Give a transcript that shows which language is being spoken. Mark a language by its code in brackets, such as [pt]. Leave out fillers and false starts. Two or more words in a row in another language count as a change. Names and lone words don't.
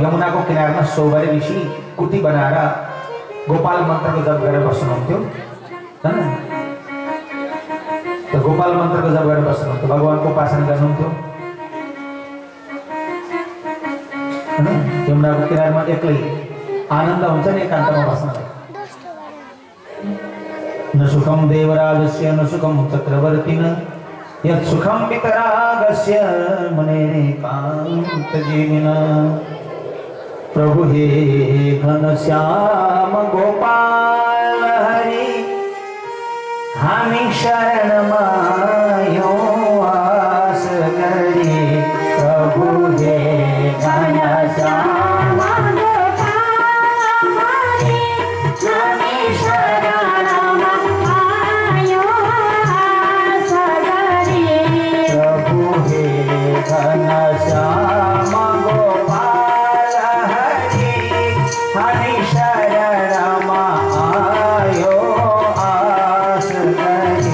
[ne] यमुनाको किनारमा सौवरी ऋषि कुटी बनाएर गोपाल मन्त्रको जप गरेर बस्नुहुन्थ्यो हैन। त्यो गोपाल मन्त्रको जप गरेर बस्नुहुन्थ्यो, भगवानको उपासना गर्नुहुन्थ्यो हैन। यमुनाको किनारमा एक्लै आनन्द हुन्छ नि एकान्तमा बस्नलाई। [sa] न सुखम देवराजस्य न सुखम चक्रवर्तिना यत् सुखम वितरागस्य मुनेकान्तजीविना। [ne] प्रभु हे घनश्याम गोपाल हरि हामी शरणमायो आस करी। प्रभु हे घनश्याम घनश्याम गोपाल हरि हरि शरण आयो आस करी।